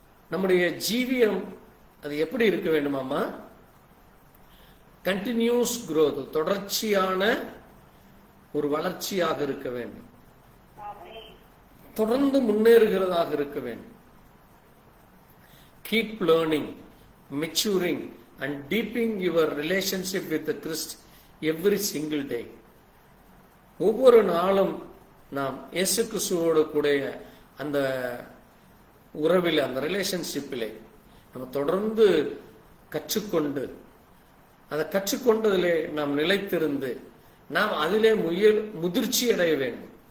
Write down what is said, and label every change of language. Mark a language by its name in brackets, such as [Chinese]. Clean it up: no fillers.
[Tamil] நம்முடைய ஜீவியம் அது எப்படி இருக்க வேண்டுமாமா? கண்டினியூஸ் growth, தொடர்ச்சியான ஒரு வளர்ச்சியாக இருக்க வேண்டும். தொடர்ந்து முன்னேறுகிறதாக இருக்க வேண்டும். [English] Keep learning, maturing and deepening your relationship with the Christ every single day. [Tamil] ஒவ்வொரு நாளும் நாம் இயேசு கிறிஸ்துவோடு கூட அந்த உறவில், அந்த ரிலேஷன்ஷிப்பிலே நம்ம தொடர்ந்து கற்றுக்கொண்டு, அதை கற்றுக்கொண்டதிலே நாம் நிலைத்திருந்து நாம் அதிலே முதிர்ச்சி அடைய வேண்டும்.